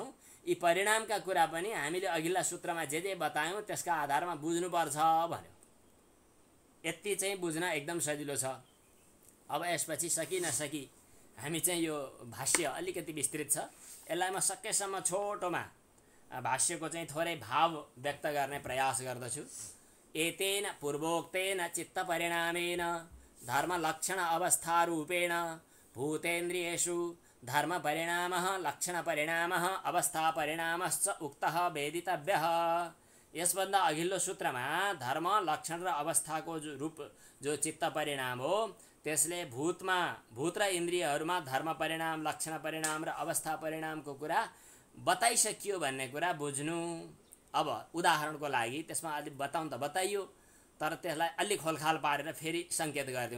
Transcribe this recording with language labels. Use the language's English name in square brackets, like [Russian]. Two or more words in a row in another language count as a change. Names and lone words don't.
[Nepali] यी परिणामका कुरा पनि हामीले अघिल्ला सूत्रमा जे बतायौँ त्यसका आधारमा बुझ्नुपर्छ भन्यो। यति चाहिँ बुझ्न एकदम सजिलो छ। अब यसपछि सकी नसकी हामी चाहिँ यो भाष्य अलिकति विस्तृत छ, यसलाई म सकेसम्म छोटोमा भाष्यको चाहिँ थोरै भाव व्यक्त गर्ने प्रयास गर्दछु। [Sanskrit] एतेन पूर्वोक्तेन चित्त परिणामेन धर्म लक्षण अवस्था रूपेण भूतेन्द्रियेषु धर्म परिणामः लक्षण परिणामः अवस्था परिणामश्च उक्तः वेदितव्यः। [Nepali] यसभन्दा अघिल्लो सूत्रमा धर्म लक्षण र अवस्थाको जो रूप जो चित्त परिणाम हो त्यसले भूत र इन्द्रियहरूमा धर्म परिणाम, लक्षण परिणाम र अवस्था परिणामको कुरा बताइसकियो भन्ने कुरा बुझ्नु। अब उदाहरणको लागि त्यसमा अलि बताइयो, तर त्यसलाई अलि खोलखाल पारेर फेरि सङ्केत गरिदिउँ।